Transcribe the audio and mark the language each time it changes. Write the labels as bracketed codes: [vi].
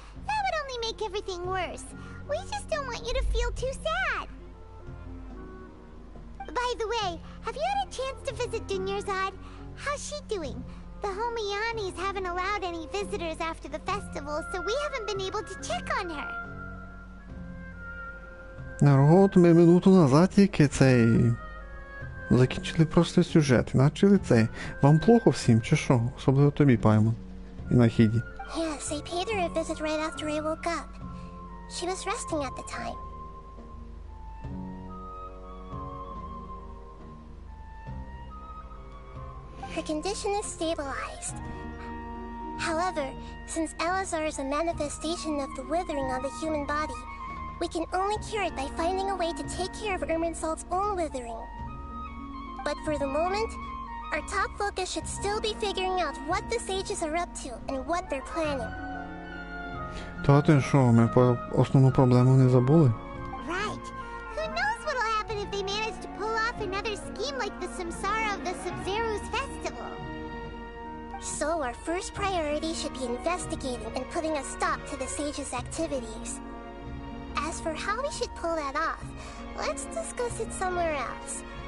[en] That would only make everything worse. We just don't want you to feel too sad. By the way, have you had a chance to visit Dunyarzad? How's she doing? The Homianis haven't allowed any visitors after the festival, so we haven't been able to check on her. [uk] Народ, ми минуту назад тільки цей... закінчили просто сюжет. І начали цей. Вам плохо всім, чи що? Особливо тобі, Паймон. І Нахіді. [en] Yes, I paid her a visit right after I woke up. She was resting at the time. Her condition is stabilized. However, since Elazar is a manifestation of the withering on the human body, we can only cure it by finding a way to take care of Irminsul's own withering. But for the moment, our top focus should still be figuring out what the sages are up to and what they're planning. [uk] Та ти що, ми по основну проблему не забули? [en] Right. Who knows what'll happen if they manage to pull off another scheme like the Samsara of the Sub-Zero's festival. So our first priority should be investigating and putting a stop to the sages' activities. As for how we should pull that off, let's discuss it somewhere else.